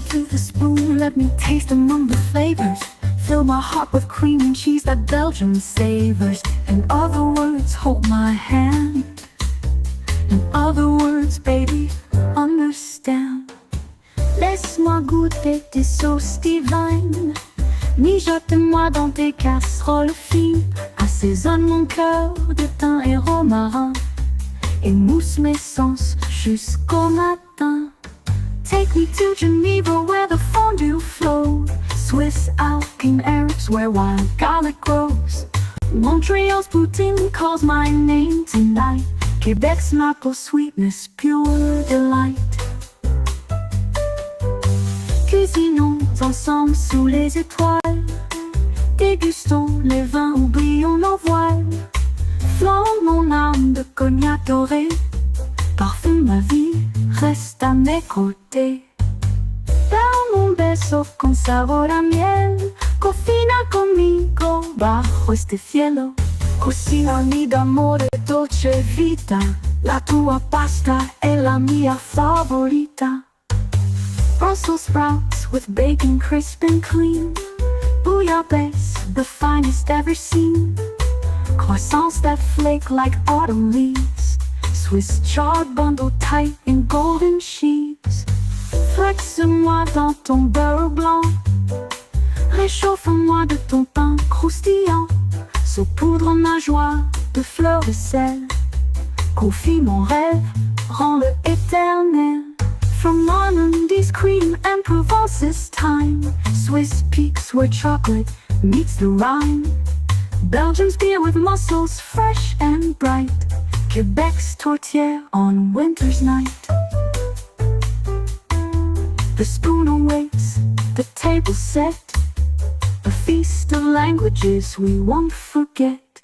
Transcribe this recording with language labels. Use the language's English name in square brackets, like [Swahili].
[English] with a spoon, let me taste among the flavors. Fill my heart with cream and cheese that Belgium savors. In other words, hold my hand. In other words, baby, understand. [French] Laisse-moi goûter tes sauces divines. Mijote-moi dans tes casseroles fines. Assaisonne mon cœur de thym et romarin. Émousse mes sens jusqu'au matin. [English] Take me to Geneva where the fondue flows. Swiss Alpine Arabs where wild garlic grows. Montreal's poutine calls my name tonight. Quebec's knuckle sweetness, pure delight. [French] Cuisinons ensemble sous les étoiles. Dégustons les vins, oublions nos voiles. Flambe mon âme de cognac doré. Parfume ma vie, reste à mes côtés. [Spanish] Dame un beso con sabor a miel. Cocina conmigo bajo este cielo. [Italian] Cucinami d'amore dolce vita. La tua pasta è la mia favorita. [English] Brussels sprouts with bacon crisp and clean. Bouillabaisse, the finest ever seen. Croissants that flake like autumn leaves. Swiss chard bundled tight in golden sheaves. [French] Flexe-moi dans ton beurre blanc. Réchauffe-moi de ton pain croustillant. Saupoudre ma joie de fleurs de sel. Confie mon rêve, rends-le éternel. [English] From Normandy's cream and Provence's thyme. Swiss peaks where chocolate meets the Rhine. Belgium's beer with mussels fresh and bright. Quebec's tourtière on winter's night. The spoon awaits, the table set. A feast of languages we won't forget.